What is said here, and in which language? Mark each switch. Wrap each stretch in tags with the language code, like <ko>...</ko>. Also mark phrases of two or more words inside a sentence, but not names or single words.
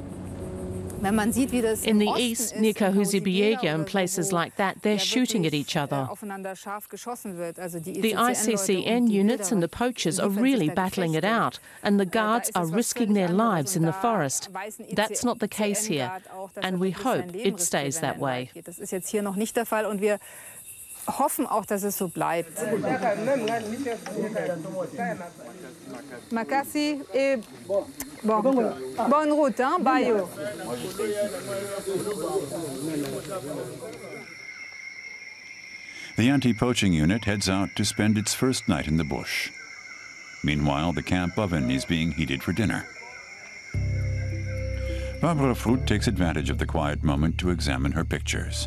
<en>In the east, near Kahuzi-Biega and places like that, they're shooting at each other. The ICCN units and the poachers are really battling it out, and the guards are risking their lives in the forest. That's not the case here, and we hope it stays that way.</en> <de>Hoffen auch, dass es so bleibt.</de> <fr>Makasi et bonne route, hein, Bayo.</fr> <en>The anti-poaching unit heads out to spend its first night in the bush. Meanwhile, the camp oven is being heated for dinner. Barbara Fruth takes advantage of the quiet moment to examine her pictures.</en>